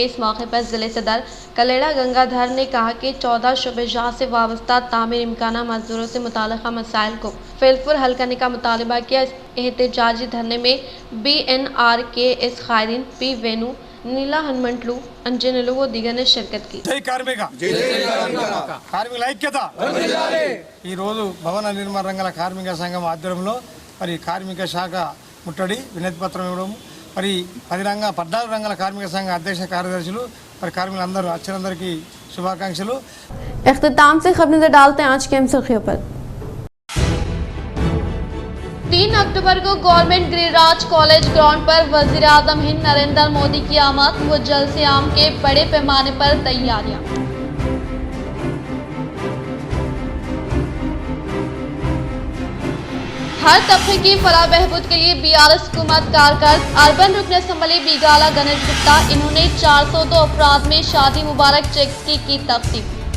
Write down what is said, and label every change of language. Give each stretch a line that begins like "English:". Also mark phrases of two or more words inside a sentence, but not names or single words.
Urdu: اس موقع پر ضلع صدر کلیڑا گنگادھر نے کہا کہ 14 شعبہ جات سے وابستہ تعمیر امکانہ مزدوروں سے متعلقہ مسائل کو فی الفور حل کرنے کا مطالبہ کیا۔ اس احتجاجی دھرنے میں BNR کے قائدین P وینو، نیلا ہنمنٹلو، انجنلو و دیگر نے شرکت کی۔
Telugu: భవన నిర్మాణ రంగాల కార్మిక సంఘం ఆధ్వర్యంలో మరి కార్మిక శాఖ ముట్టడి వినతి పత్రం ఇవ్వడం, మరి 14 రంగాల కార్మిక సంఘ అధ్యక్ష కార్యదర్శులు మరి కార్మికులందరూ వచ్చినందరికీ శుభాకాంక్షలు।
Urdu: اختتام سے خبر نظر ڈالتے ہیں آج کی اہم سرخیوں پر۔ 3 اکتوبر کو گورنمنٹ گری راج کالج گراؤنڈ پر وزیر اعظم ہند نریندر مودی کی آمد و جلسے عام کے بڑے پیمانے پر تیاریاں۔ ہر طبقے کی فلاح بہبود کے لیے BRS حکومت کارکرد اربن رکن اسمبلی بیگالا گنیش گپتا، انہوں نے 402 افراد میں شادی مبارک چیکس کی تقسیم۔